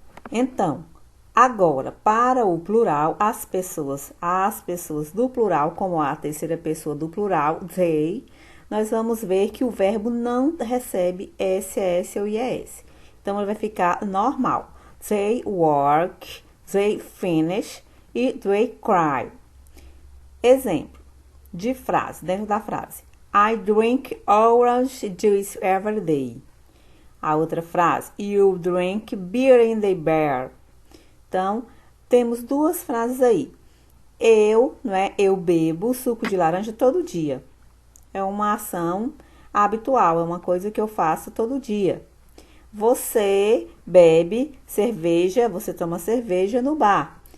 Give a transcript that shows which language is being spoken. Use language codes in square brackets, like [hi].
[pt] Então, agora, para o plural, as pessoas do plural, como a terceira pessoa do plural, they, nós vamos ver que o verbo não recebe S, ES ou IES. Então, ele vai ficar normal. [en] They work, they finish [pt] e [en] they cry. [pt] Exemplo de frase, dentro da frase. [en] I drink orange juice every day. [pt] A outra frase, [en] you drink beer in the bar. [pt] Então, temos 2 frases aí. Eu bebo suco de laranja todo dia. É uma ação habitual, é uma coisa que eu faço todo dia. Você bebe cerveja, você toma cerveja no bar.